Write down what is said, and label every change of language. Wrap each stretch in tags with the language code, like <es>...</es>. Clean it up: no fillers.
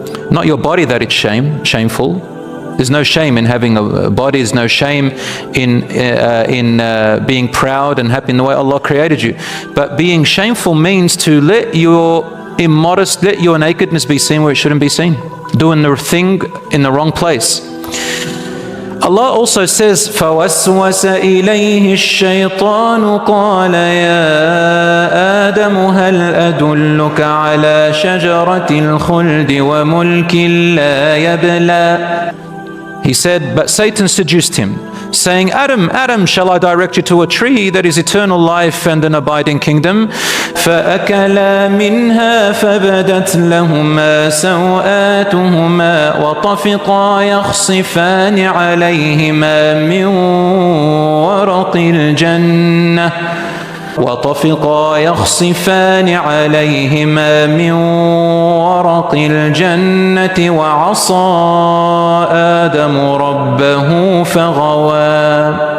<en>Not your body that it's shameful. There's no shame in having a body. There's no shame in being proud and happy in the way Allah created you. But being shameful means to let your nakedness be seen where it shouldn't be seen. Doing the thing in the wrong place. Allah also says,</en> <ar>فَوَسْوَسَ إِلَيْهِ الشَّيْطَانُ قَالَ يَا آدَمُ هَلْ أَدُلُّكَ عَلَى شَجَرَةِ الْخُلْدِ وَمُلْكٍ لَا يَبْلَى.</ar> <en>He said, but Satan seduced him, saying, Adam, Adam, shall I direct you to a tree that is eternal life and an abiding kingdom?</en> <ar>فَأَكَلَا مِنْهَا فَبَدَتْ لَهُمَا سَوْآتُهُمَا وَطَفِقَا يَخْصِفَانِ عَلَيْهِمَا مِنْ وَرَقِ الْجَنَّةِ وطفقا يخصفان عليهما من ورق الجنة وعصى آدم ربه فغوى.</ar>